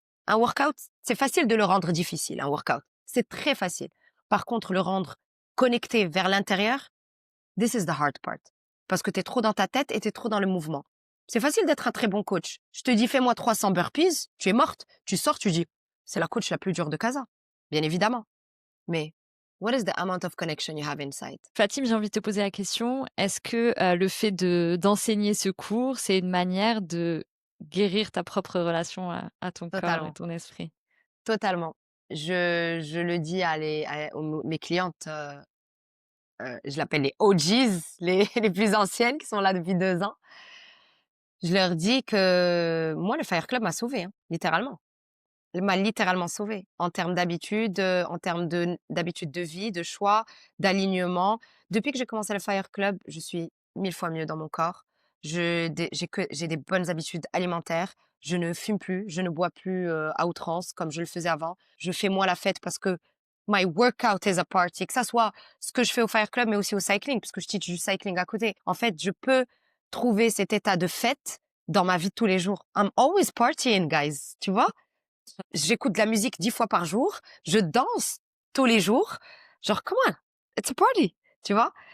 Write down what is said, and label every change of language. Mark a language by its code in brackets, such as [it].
[fr] Un workout, c'est facile de le rendre difficile, un workout. C'est très facile. Par contre, le rendre connecté vers l'intérieur, [en] this is the hard part. [fr] Parce que tu es trop dans ta tête et tu es trop dans le mouvement. C'est facile d'être un très bon coach. Je te dis, fais-moi 300 burpees, tu es morte. Tu sors, tu dis, c'est la coach la plus dure de Casa. Bien évidemment. [en] Mais, what is the amount of connection you have inside? [fr] Fatim, j'ai envie de te poser la question, est-ce que, le fait d'enseigner ce cours, c'est une manière de guérir ta propre relation à ton corps et Totalement. ton esprit? Totalement. Je le dis mes clientes, je l'appelle les OGs, les plus anciennes qui sont là depuis 2 ans. Je leur dis que moi, le Fire Club m'a sauvée, hein, littéralement. Elle m'a littéralement sauvée en termes d'habitude, en termes d'habitude de vie, de choix, d'alignement. Depuis que j'ai commencé le Fire Club, je suis 1000 fois mieux dans mon corps. J'ai des bonnes habitudes alimentaires. Je ne fume plus, je ne bois plus, à outrance comme je le faisais avant. Je fais moins la fête parce que [en] my workout is a party, [fr] que ça soit ce que je fais au Fire Club, mais aussi au cycling, puisque je teach du cycling à côté. En fait, je peux trouver cet état de fête dans ma vie de tous les jours. [en] I'm always partying, guys, [fr] tu vois? J'écoute de la musique 10 fois par jour, je danse tous les jours. [en] Genre, come on, it's a party, [fr] tu vois?